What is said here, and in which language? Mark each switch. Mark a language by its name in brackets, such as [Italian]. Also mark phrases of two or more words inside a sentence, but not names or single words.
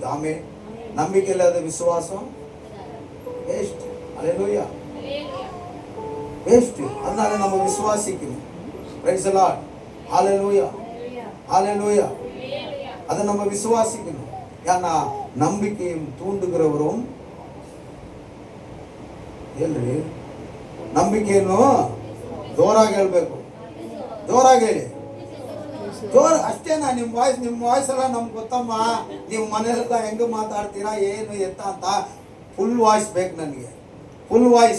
[Tamil] ஆமென். நம்பிக்கை இல்லாத விசுவாசம் வேஸ்ட். அல்லேலூயா, வேஸ்ட். அதனால நம்ம விசுவாசிக்கணும். [English] praise the lord. [Tamil] ஹalleluya, ஹalleluya. அத நம்ம விசுவாசிக்கணும். ஏன்னா நம்பிக்கையும் தூண்டுகிறவரும் [Kannada] ಏನ್ರಿ ನಂಬಿಕೆಯನ್ನು ಜೋರಾಗಿ ಹೇಳ್ಬೇಕು. ಜೋರಾಗಿ ಹೇಳಿ. ಜೋರ ಅಷ್ಟೇನಾ? [English] ನಿಮ್ಮ ವಾಯ್ಸ್ [Kannada] ಎಲ್ಲ ನಮ್ಗೆ ಗೊತ್ತಮ್ಮ. ನೀವು ಮನೆಯಲ್ಲ ಹೆಂಗೆ ಮಾತಾಡ್ತೀರಾ ಏನು ಎತ್ತ ಅಂತ [English] full voice [Kannada] ಬೇಕು ನನಗೆ, [English] full voice.